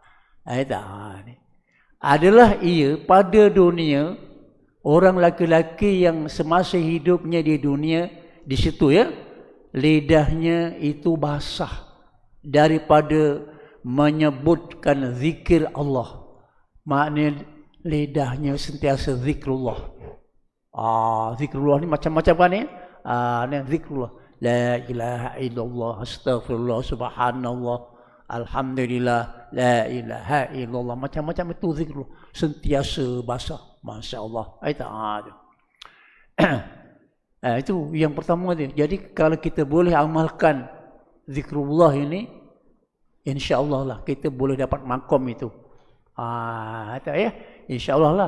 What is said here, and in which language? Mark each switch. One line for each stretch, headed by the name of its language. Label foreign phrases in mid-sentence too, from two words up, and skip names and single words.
Malay: Adalah ia pada dunia orang laki-laki yang semasa hidupnya di dunia, di situ ya, lidahnya itu basah daripada menyebutkan zikir Allah. Maknanya lidahnya sentiasa zikrullah. Zikrullah ni macam-macam kan ya? Ni zikrullah.
Arabic: لا إله إلا الله، أستغفر الله، سبحان الله، الحمد لله، لا إله إلا الله.
Malay: Macam-macam itu zikrullah. Sentiasa basah.
Arabic: ما شاء الله.
Malay: Itu yang pertama dia. Jadi kalau kita boleh amalkan zikrullah ini,
Arabic: إن شاء الله
Malay: lah kita boleh dapat makom itu.
Arabic: إن شاء الله lah.